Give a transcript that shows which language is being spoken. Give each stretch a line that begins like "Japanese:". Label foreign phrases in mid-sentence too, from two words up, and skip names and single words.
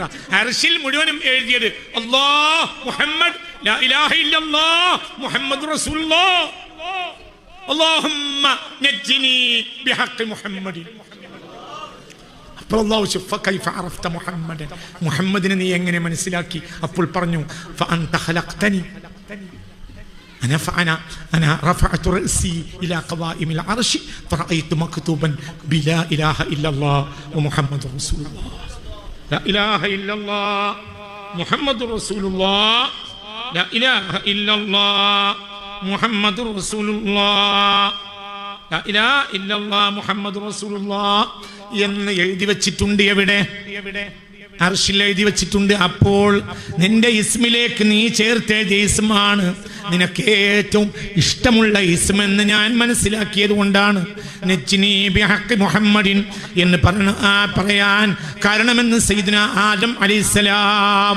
Malayalam: അർശിൽ മുഴുവനും എഴുതിയത്
Arabic: الله محمد لا إله إلا الله محمد رسول الله اللهم نجني بحق محمد.
Malayalam: അപ്പോൾ അല്ലാഹു
Arabic: كيف عرفت
Malayalam: മുഹമ്മദ്, മുഹമ്മദിനെ നീ എങ്ങനെ മനസ്സിലാക്കി? അപ്പോൾ പറഞ്ഞു
Arabic: فأنت خلقتني أنا رفعت رأسي إلى قوائم العرش فرأيت مكتوبا بلا إله إلا الله ومحمد رسول الله. لا إله إلا الله محمد رسول الله لا إله إلا الله محمد رسول الله لا إله إلا الله محمد رسول الله
Malayalam: എന്ന് എഴുതി വച്ചിട്ടുണ്ട്. എവിടെ? അർശിൽ എഴുതി വച്ചിട്ടുണ്ട്. അപ്പോൾ നിന്റെ ഇസ്മിലേക്ക് നീ ചേർത്തെഴുതിയ ഇസ്മാണ് നിനക്ക് ഏറ്റവും ഇഷ്ടമുള്ള ഇസ്മെന്ന് ഞാൻ മനസ്സിലാക്കിയത് കൊണ്ടാണ്
Arabic: نجني بحق محمد
Malayalam: എന്ന് പറയാൻ കാരണമെന്ന് സയ്യിദുനാ ആദം അലൈഹിസ്സലാം.